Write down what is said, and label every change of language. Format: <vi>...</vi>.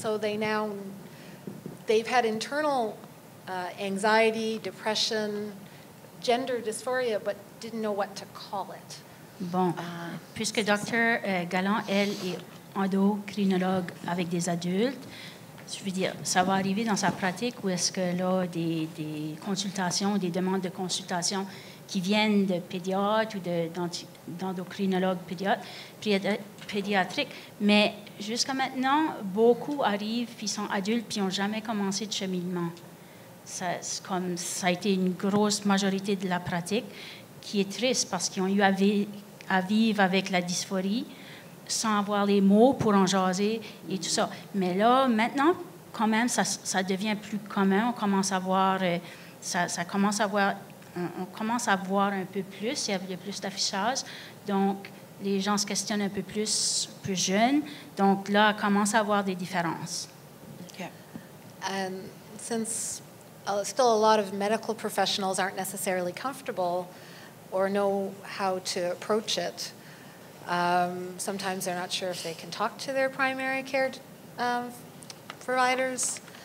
<en>So they've had internal anxiety, depression, gender dysphoria, but didn't know what to call it.</en> <fr>Bon, puisque Dr. Galland, elle, est endocrinologue avec des adultes, je veux dire, ça va arriver dans sa pratique où est-ce que là, des consultations, des demandes de consultation qui viennent de pédiatres ou d'endocrinologues pédiatriques. Mais jusqu'à maintenant, beaucoup arrivent, puis sont adultes, puis n'ont jamais commencé de cheminement. Ça a été une grosse majorité de la pratique, qui est triste parce qu'ils ont eu à vivre avec la dysphorie sans avoir les mots pour en jaser et tout ça. Mais là, maintenant, quand même, ça devient plus commun. On commence à voir, on commence à voir un peu plus. Il y a plus d'affichage. Donc, les gens se questionnent un peu plus jeunes. Donc là, on commence à avoir des différences.</fr> <en>Okay. And since still a lot of medical professionals aren't necessarily comfortable or know how to approach it, sometimes they're not sure if they can talk to their primary care providers.</en>